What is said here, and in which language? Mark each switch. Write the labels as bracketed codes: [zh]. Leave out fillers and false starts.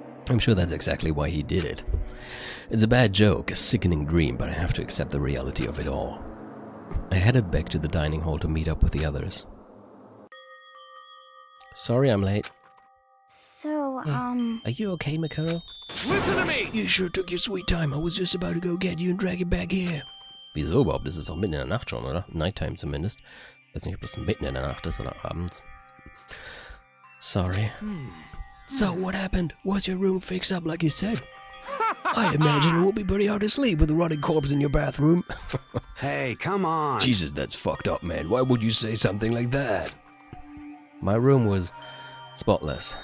[en] I'm sure that's exactly why he did it. It's a bad joke, a sickening dream, but I have to accept the reality of it all. I headed back to the dining hall to meet up with the others. Sorry I'm late. So, Hey, are you okay, Makoto? Listen to me! You sure took your sweet time. I was just about to go get you and drag you back here. [de] Wieso überhaupt? Das ist doch mitten in der Nacht schon, oder? Nighttime zumindest. Ich weiß nicht, ob es mitten in der Nacht ist oder abends. [en] Sorry. So, what happened? Was your room fixed up like you said? I imagine it will be pretty hard to sleep with a rotting corpse in your bathroom. Hey, come on. Jesus, that's fucked up, man. Why would you say something like that? My room was spotless.